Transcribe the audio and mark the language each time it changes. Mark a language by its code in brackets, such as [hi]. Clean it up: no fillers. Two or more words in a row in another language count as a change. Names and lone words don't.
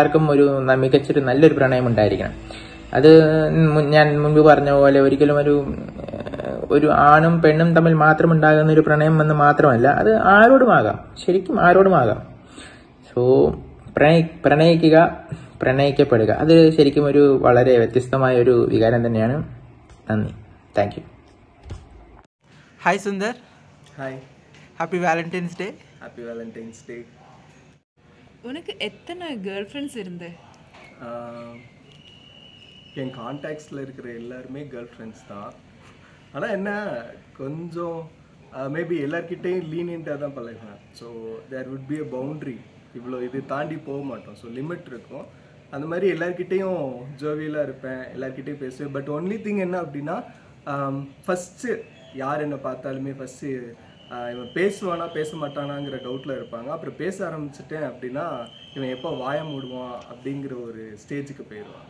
[ml] എല്ലാവർക്കും മികച്ചൊരു നല്ലൊരു പ്രണയം ഉണ്ടായിരിക്കണം. അത് ഞാൻ മുൻപ് പറഞ്ഞ പോലെ ഒരിക്കലും ഒരു ആണും പെണ്ണും തമ്മിൽ മാത്രം ഉണ്ടാകുന്ന ഒരു പ്രണയം എന്ന് മാത്രമല്ല, അത് ആരോടുമാകാം, ശരിക്കും ആരോടുമാകാം. സോ പ്രണയിക്കുക, പ്രണയിക്കപ്പെടുക, അത് ശരിക്കും ഒരു വളരെ വ്യത്യസ്തമായ ഒരു വികാരം തന്നെയാണ്. നന്ദി, [en] thank you. [ml] ഹായ് സുന്ദർ. [ta] ஹாய், [en] happy valentine's day. happy valentine's day. [ta] உனக்கு எத்தனை [en] girl friends [ta] இருந்து? என் கான்டாக்ட்ஸில் இருக்கிற எல்லாருமே [en] girl friends [ta] தான். ஆனால் என்ன கொஞ்சம் மேபி எல்லார்கிட்டையும் லீனியண்ட்டாக தான் பழகுவேன். [en] so there would be a boundary, [ta] இவ்வளோ இது தாண்டி போக மாட்டோம். [en] so limit இருக்கும். [ta] அந்த மாதிரி எல்லார்கிட்டையும் ஜோவியலாக இருப்பேன், எல்லார்கிட்டையும் பேசுவேன். [en] but only thing [ta] என்ன அப்படின்னா, ஃபஸ்ட்டு யார் என்னை பார்த்தாலுமே ஃபஸ்ட்டு இவன் பேசுவானா பேச மாட்டானாங்கிற டவுட்டில் இருப்பாங்க. அப்புறம் பேச ஆரம்பிச்சிட்டேன் அப்படின்னா இவன் எப்போ வாய மூடுவான் அப்படிங்கிற ஒரு ஸ்டேஜுக்கு போயிடுவாங்க.